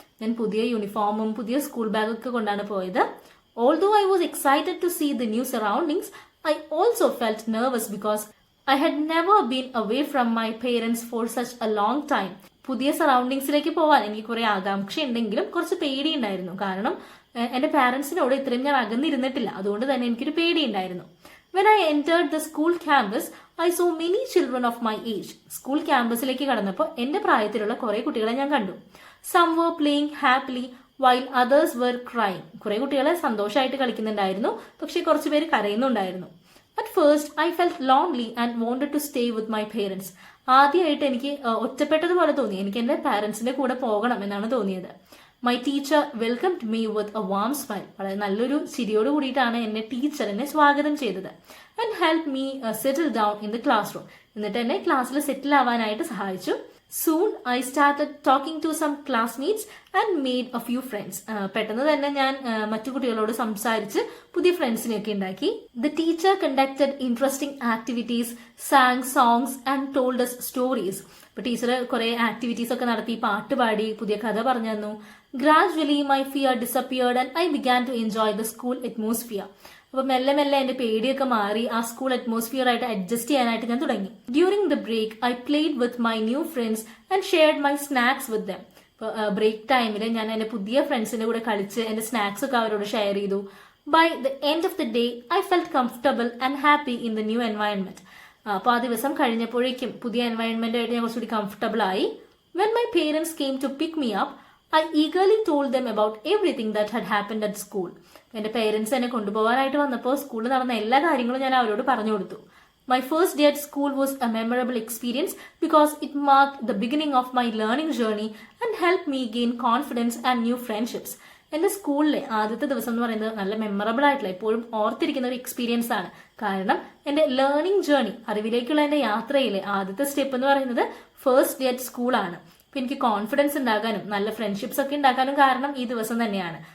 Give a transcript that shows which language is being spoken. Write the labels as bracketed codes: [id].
[ml] ഞാൻ പുതിയ യൂണിഫോമും പുതിയ സ്കൂൾ ബാഗൊക്കെ കൊണ്ടാണ് പോയത്. [en] Although I was excited to see the new surroundings, I also felt nervous because I had never been away from my parents for such a long time. [ml] പുതിയ സറൗണ്ടിങ്സിലേക്ക് പോവാൻ എനിക്ക് കുറെ ആകാംക്ഷ ഉണ്ടെങ്കിലും കുറച്ച് പേടിയുണ്ടായിരുന്നു. കാരണം എന്റെ പാരന്റ്സിനോട് ഇത്രയും ഞാൻ അകന്നിരുന്നിട്ടില്ല. അതുകൊണ്ട് തന്നെ എനിക്കൊരു പേടിയുണ്ടായിരുന്നു. [en] When I entered the school campus, I saw many children of my age. [ml] School ക്യാമ്പസിലേക്ക് കടന്നപ്പോൾ എന്റെ പ്രായത്തിലുള്ള കുറെ കുട്ടികളെ ഞാൻ കണ്ടു. [en] Some were playing happily while others were crying. [ml] കുറെ കുട്ടികളെ സന്തോഷമായിട്ട് കളിക്കുന്നുണ്ടായിരുന്നു, പക്ഷെ കുറച്ച് പേര് കരയുന്നുണ്ടായിരുന്നു. [en] At first, I felt lonely and wanted to stay with my parents. [ml] ആദ്യമായിട്ട് എനിക്ക് ഒറ്റപ്പെട്ടതുപോലെ തോന്നി. എനിക്ക് എന്റെ പാരന്റ്സിന്റെ കൂടെ പോകണം എന്നാണ് തോന്നിയത്. [en] My teacher welcomed me with a warm smile. [ml] വളരെ നല്ലൊരു ചിരിയോട് കൂടിയിട്ടാണ് എന്നെ ടീച്ചർ എന്നെ സ്വാഗതം ചെയ്തത്. [en] And help me settle down in the classroom. [ml] എന്നിട്ട് എന്നെ ക്ലാസ്സിൽ സെറ്റിൽ ആവാനായിട്ട് സഹായിച്ചു. [en] Soon I started talking to some classmates and made a few friends. [ml] പെട്ടെന്ന് തന്നെ ഞാൻ മറ്റു കുട്ടികളോട് സംസാരിച്ച് പുതിയ ഫ്രണ്ട്സിനെയൊക്കെ ഉണ്ടാക്കി. [en] The teacher conducted interesting activities, sang songs and told us stories. [ml] അപ്പൊ ടീച്ചർ കുറെ ആക്ടിവിറ്റീസ് ഒക്കെ നടത്തി, പാട്ട് പാടി, പുതിയ കഥ പറഞ്ഞു തന്നു. [en] Gradually my fear disappeared and I began to enjoy the school atmosphere. [ml] അപ്പൊ മെല്ലെ മെല്ലെ എന്റെ പേടിയൊക്കെ മാറി ആ സ്കൂൾ അറ്റ്മോസ്ഫിയർ ആയിട്ട് അഡ്ജസ്റ്റ് ചെയ്യാനായിട്ട് ഞാൻ തുടങ്ങി. [en] During the break I played with my new friends and shared my snacks with them. [ml] Break ടൈമിൽ ഞാൻ എന്റെ പുതിയ ഫ്രണ്ട്സിന്റെ കൂടെ കളിച്ച് എന്റെ സ്നാക്സ് ഒക്കെ അവരോട് ഷെയർ ചെയ്തു. [en] By the end of the day I felt comfortable and happy in the new environment. [ml] അപ്പൊ ആ ദിവസം കഴിഞ്ഞപ്പോഴേക്കും പുതിയ എൻവയൺമെന്റ് ആയിട്ട് ഞാൻ കുറച്ചുകൂടി കംഫർട്ടബിൾ ആയി. [en] When my parents came to pick me up, I eagerly told them about everything that had happened at school. [ml] എന്റെ പേരൻസ് എന്നെ കൊണ്ടുപോകാനായിട്ട് വന്നപ്പോൾ സ്കൂളിൽ നടന്ന എല്ലാ കാര്യങ്ങളും ഞാൻ അവരോട് പറഞ്ഞു കൊടുത്തു. [en] My first day at school was a memorable experience because it marked the beginning of my learning journey and helped me gain confidence and new friendships. [ml] എന്റെ സ്കൂളിലെ ആദ്യത്തെ ദിവസം എന്ന് പറയുന്നത് നല്ല മെമ്മറബിൾ ആയിട്ടുള്ള, എപ്പോഴും ഓർത്തിരിക്കുന്ന ഒരു എക്സ്പീരിയൻസ് ആണ്. കാരണം എന്റെ ലേണിംഗ് ജേർണി, അറിവിലേക്കുള്ള എന്റെ യാത്രയിലെ ആദ്യത്തെ സ്റ്റെപ്പ് എന്ന് പറയുന്നത് ഫസ്റ്റ് ഡേ അറ്റ് സ്കൂൾ ആണ്. അപ്പൊ എനിക്ക് കോൺഫിഡൻസ് ഉണ്ടാകാനും നല്ല ഫ്രണ്ട്ഷിപ്സ് ഒക്കെ ഉണ്ടാക്കാനും കാരണം ഈ ദിവസം തന്നെയാണ്.